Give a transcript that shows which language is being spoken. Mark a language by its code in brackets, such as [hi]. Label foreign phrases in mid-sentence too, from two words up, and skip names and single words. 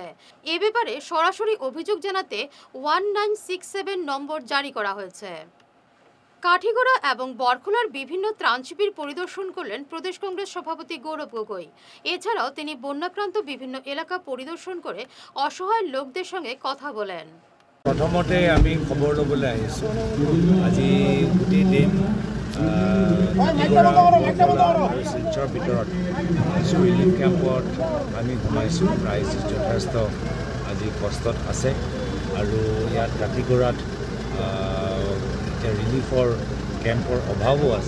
[bn] এ ব্যাপারে সরাসরি অভিযোগ জানাতে 1967 নম্বর জারি করা হয়েছে। কাঠিগড়া এবং বরখোলার বিভিন্ন ত্রাণ শিবির পরিদর্শন করলেন প্রদেশ কংগ্রেস সভাপতি গৌরব গগৈ। এছাড়াও তিনি বন্যাক্রান্ত বিভিন্ন এলাকা পরিদর্শন করে অসহায় লোকদের সঙ্গে কথা বলেন। [as] প্রথমতে আমি খবর ল'বলৈ আহিছোঁ। আজি গোটেই দিন শিলচৰ ভিতৰত কিছু ৰিলিফ কেম্পত আমি সোমাইছোঁ। ৰাইজ যথেষ্ট আজি কষ্টত আছে আৰু ইয়াত কাঠিগড়াত এতিয়া ৰিলিফৰ কেম্পৰ অভাৱো আছে।